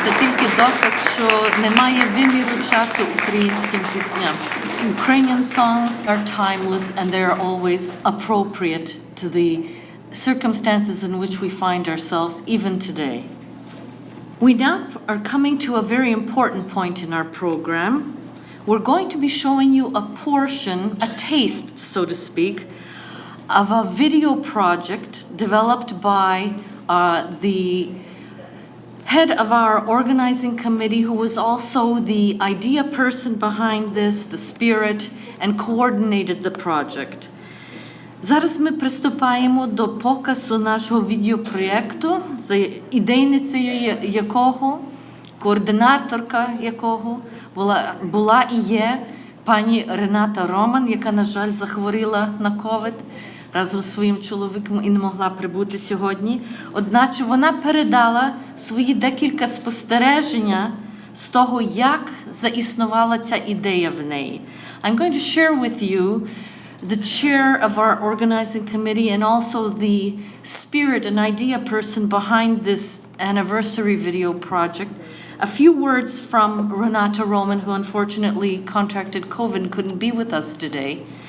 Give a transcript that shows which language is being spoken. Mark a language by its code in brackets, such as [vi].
[uk] Це тільки доказ, що немає виміру часу українським пісням. [en] Ukrainian songs are timeless and they are always appropriate to the circumstances in which we find ourselves even today. We now are coming to a very important point in our program. We're going to be showing you a portion, a taste, so to speak, of a video project developed by the head of our organizing committee, who was also the idea person behind this, the spirit, and coordinated the project. [uk] Зараз ми приступаємо до показу нашого відеопроєкту, за ідейницею якого, координаторка якого була і є пані Рената Роман, яка, на жаль, захворіла на ковід разом з своїм чоловіком і не могла прибути сьогодні. Одначе вона передала свої декілька спостереження з того, як заіснувала ця ідея в неї. [en] I'm going to share with you the chair of our organizing committee and also the spirit and idea person behind this anniversary video project. A few words from Renata Roman, who unfortunately contracted COVID and couldn't be with us today.